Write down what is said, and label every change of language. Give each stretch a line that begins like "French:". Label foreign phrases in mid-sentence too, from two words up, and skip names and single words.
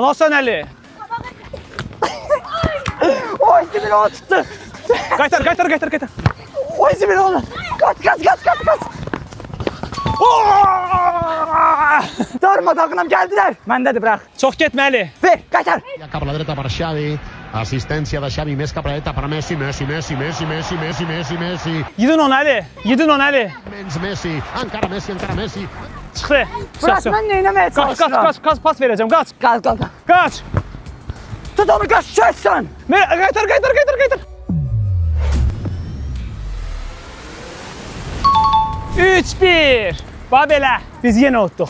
Azerbaijani: Qaytar. Qəşəng. Əlasan Əli.
Turkish: Oy sibir onu tuttu.
Azerbaijani: Qaytar, qaytar, qaytar, qaytar.
Turkish: Oy sibir onu. Kaç.
Azerbaijani: Darmadağınam gəldilər. Məndədir bırak. Çox getməli. Ver, qaytar.
Catalan: Cap a la dreta per Xavi. Assistència de Xavi, més cap a la dreta per Messi.
Azerbaijani: Yedin onu Əli. Yedin onu Əli.
Catalan: Menys Messi. Encara Messi.
Azerbaijani: Çıxdı. Bırak, mən neynəməyə çalışıram? Qaç, pas verəcəm, qaç. Qaç. Qaç. Tut onu, qaç, çəksən. Qaytar. 3-1. Bax belə. Biz yenə utduq.